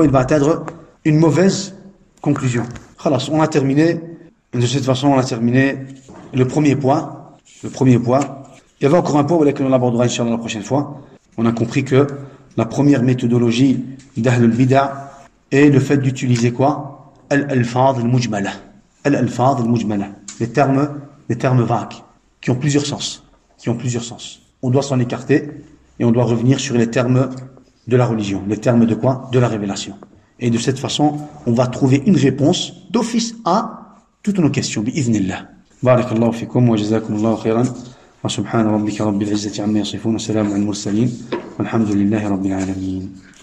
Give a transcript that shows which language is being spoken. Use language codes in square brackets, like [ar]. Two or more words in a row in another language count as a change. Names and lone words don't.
[fr] Il va atteindre une mauvaise conclusion. Khalas, on a terminé. De cette façon, on a terminé le premier point. Il y avait encore un point que l'on abordera Inch'Allah la prochaine fois. On a compris que la première méthodologie d' [ar] أهل البدعة [fr] est le fait d'utiliser quoi? [ar] الألفاظ المجملة. [fr] Les termes vagues, qui ont plusieurs sens. On doit s'en écarter et on doit revenir sur les termes de la religion. Les termes de quoi? De la révélation. Et de cette façon, on va trouver une réponse d'office à toutes nos questions. Bi'idhnillah. [ar] بارك الله فيكم وجزاكم الله خيرا. وسبحان ربك رب العزة عما يصفون وسلام على المرسلين والحمد لله رب العالمين